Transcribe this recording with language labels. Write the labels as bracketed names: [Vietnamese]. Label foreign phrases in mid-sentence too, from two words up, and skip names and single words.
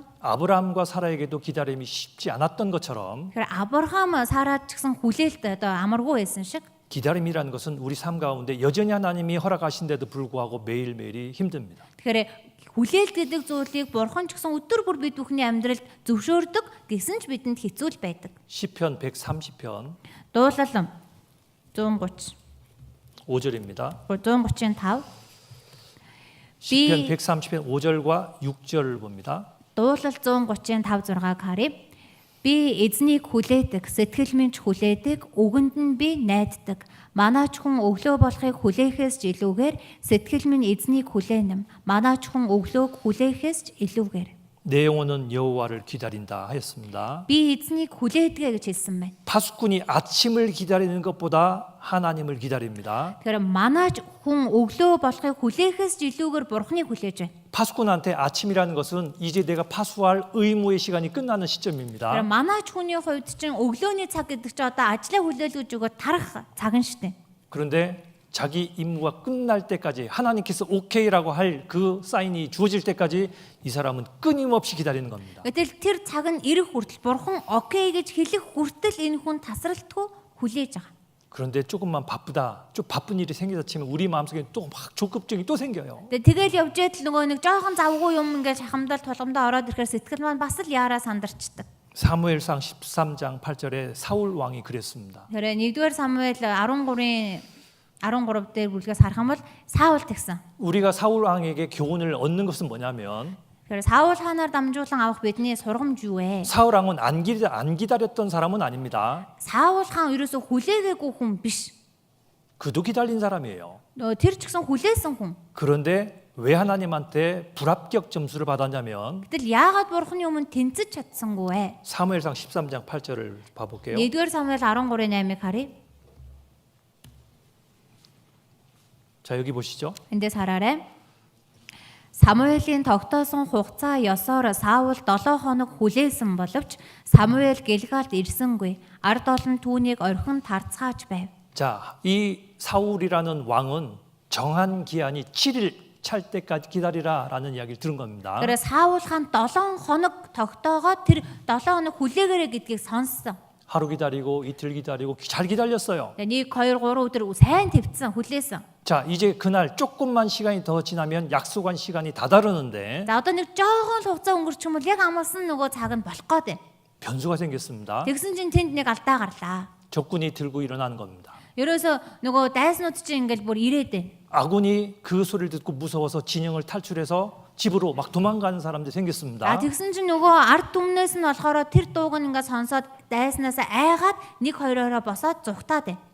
[Korean] 아브라함과 사라에게도 기다림이 쉽지 않았던 것처럼 [Mongolian] Тэгэхээр Авраам Сараад ч гэсэн хүлээлт одоо амаргүй байсан шиг [Korean] 기다림이라는 것은 우리 삶 가운데 여전히 하나님이 허락하신데도 불구하고 매일매일이 힘듭니다. [Mongolian] Тэгэхээр хүлээлт гэдэг зүйлийг бурхан ч гэсэн өдөр бүр бид бүхний амьдралд зөвшөөрдөг гэсэн ч бидэнд хэцүү л байдаг. [Korean] 시편 130편 [Mongolian] Дуулал 130 [Korean] 5절입니다. [Mongolian] 135 [Korean] 시편 130편 5절과 6절을 봅니다. [Mongolian] Дуулал 135 6-ыг харъя. Би эзнийг хүлээдэг, сэтгэл минь ч хүлээдэг, үгэнд нь би найддаг. Манаач хүн өглөө болохыг хүлээхээс ч илүүгээр сэтгэл минь эзнийг хүлээнэм. Манаач хүн өглөөг хүлээхээс ч илүүгээр. [Korean] 내 영혼은 여호와를 기다린다 하였습니다. [Mongolian] Би эзнийг хүлээдэг гэж хэлсэн байна. [Korean] 파수꾼이 아침을 기다리는 것보다 하나님을 기다립니다. [Mongolian] Тэгэхээр манаач хүн өглөө болохыг хүлээхээс ч илүүгээр бурхныг хүлээж байна. [Korean] 파수꾼한테 아침이라는 것은 이제 내가 파수할 의무의 시간이 끝나는 시점입니다. [Mongolian] Тэгэхээр манаач хүний хувьд чинь өглөөний цаг гэдэг чинь одоо ажлаа хүлээлгэж өгөө тарах цаг нь шүү дээ. [Korean] 그런데 자기 임무가 끝날 때까지 하나님께서 오케이라고 할 그 사인이 주어질 때까지 이 사람은 끊임없이 기다리는 겁니다. [Mongolian] Гэтэл тэр цаг нь ирэх хүртэл бурхан окей гэж хэлэх хүртэл энэ хүн тасралтгүй хүлээж байгаа. [Korean] 그런데 조금만 바쁘다, 좀 바쁜 일이 생기다 치면 우리 마음속에 또 막 조급증이 또 생겨요. [Mongolian] Тэгэл явж идэл нөгөө нэг жоохон завгүй юм ингээд шахамдал тулгамдаа ороод ирэхээр сэтгэл маань бас л яараа сандарчдаг. [Korean] 사무엘상 13장 8절에 사울 왕이 그랬습니다. [Mongolian] Тэгэхээр 1-р Самуэль 13 дээр бүлгээс харах юм бол Саул тэгсэн. [Korean] 우리가 사울 왕에게 교훈을 얻는 것은 뭐냐면 [Mongolian] Тэгэхээр Саул хаанаар дамжуулан авах бидний сургамж юу вэ? [Korean] 사울 왕은 안 기다렸던 사람은 아닙니다. [Mongolian] Саул хаан ерөөсө хүлээгээгүй хүн биш. [Korean] 그도 기다린 사람이에요. [Mongolian] Тэр ч гэсэн хүлээсэн хүн. [Korean] 그런데 왜 하나님한테 불합격 점수를 받았냐면 [Mongolian] Гэтэл яагаад бурхны өмнө тэнцэж чадсангүй вэ? [Korean] 사무엘상 13장 8절을 봐볼게요. [Mongolian] 1-р Самуэль 13:8-ыг харъя. [Korean] 자, 여기 보시죠. [Mongolian] Эндээс хараарай. Самуэлийн тогтоосон хугацаа ёсоор Саул 7 хоног хүлээсэн боловч Самуэль Гэлгалд ирсэнгүй. Ард олон түүнийг орхин тарцгааж байв. [Korean] 자, 이 사울이라는 왕은 정한 기한이 7일 찰 때까지 기다리라라는 이야기를 들은 겁니다. [Mongolian] 그래서 Саул хаан 7 хоног тогтоогоод тэр 7 хоног хүлээгээрэй гэдгийг сонссон. [Korean] 하루 기다리고 이틀 기다리고 잘 기다렸어요. [Mongolian] 1 2 3 өдөр сайн твцсэн хүлээсэн. [Korean] 자, 이제 그날 조금만 시간이 더 지나면 약속한 시간이 다다르는데 [Mongolian] За одоо нэг жоохон л хугацаа өнгөрчих юм бол яг амарсан нөгөө цаг нь болох гээд байна. [Korean] 변수가 생겼습니다. [Mongolian] Тэгсэн чинь тэнд нэг алдаа гарлаа. [Korean] 적군이 들고 일어나는 겁니다. [Mongolian] ерөөсө нөгөө дайснууд чинь ингээл бүр ирээд байна. [Korean] 아군이 그 소리를 듣고 무서워서 진영을 탈출해서 집으로 막 도망가는 사람들이 생겼습니다. [Mongolian] Тэгсэн чинь нөгөө ард түмнээс нь болохоор тэр дууг нь ингээд сонсоод дайснаас айгаад нэг хоёроо босоод зүхтаад байна.